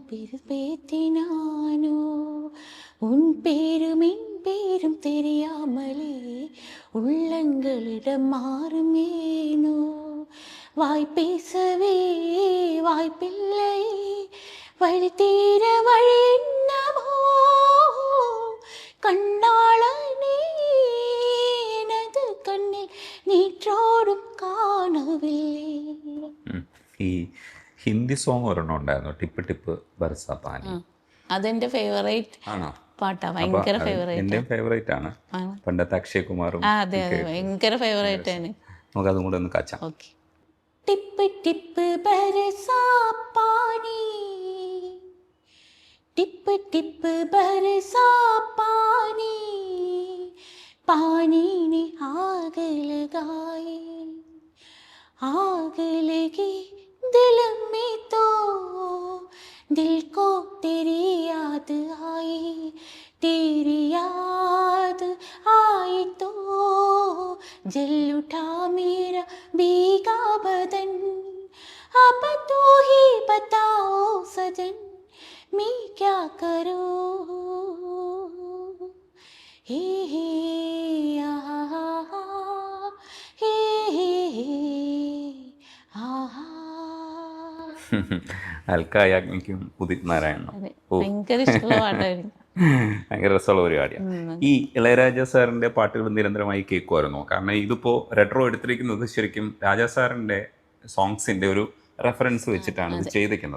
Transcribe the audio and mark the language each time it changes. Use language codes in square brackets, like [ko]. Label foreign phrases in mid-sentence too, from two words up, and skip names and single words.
[ta] பேத்தினானோ உன் பேரும் என் பேரும் தெரியாமலே உள்ளங்களிடம் மாறுமேனோ வாய் பேசவே வாய்ப்பில்லை வழி தீர வழி என்னவோ கண்ணாளனே எனது கண்ணில் நீற்றோடும் காணவில்லே. [ml] ഈ ഹിന്ദി സോങ് ഒരെണ്ണം ഉണ്ടായിരുന്നു, ടിപ്പ് ടിപ്പ് ബർസാ പാനി. അതെന്റെ ഫേവറേറ്റ് പാട്ടാ, ഭയങ്കര ഫേവറേറ്റ്. എന്റെ ഫേവറേറ്റ് ആണ്. പണ്ടത്തെ അക്ഷയ് കുമാറും. അതെ അതെ, ഭയങ്കര ഫേവറേറ്റ് ആണ്. നമുക്ക് അതും കൂടെ ഒന്ന് കാച്ചാം. ഓക്കെ. [hi] टिप टिप बरसा पानी, टिप टिप बरसा पानी, पानी ने आग लगाई, आग लगी दिल में तो दिल को तेरी याद आई, तेरी याद आई तो जल उठा मेरा भीगा बदन, अब तू ही बताओ सजन मैं क्या करूं. हे हे आहा हे हे आहा. [ml] അൽക്കായാഗ്നിക്കും ഉദിത് നാരായണനും ഭയങ്കര ഇഷ്ടമുള്ള പാട്ടായിരുന്നു. ഭയങ്കര രസമുള്ള പരിപാടിയാണ്. ഈ ഇളയരാജ സാറിൻ്റെ പാട്ടുകൾ നിരന്തരമായി കേൾക്കുമായിരുന്നു. കാരണം ഇതിപ്പോൾ റെട്രോ എടുത്തിരിക്കുന്നത് ശരിക്കും രാജാ സാറിൻ്റെ സോങ്സിൻ്റെ ഒരു റെഫറൻസ് വെച്ചിട്ടാണ് ഇത് ചെയ്തിരിക്കുന്നത്.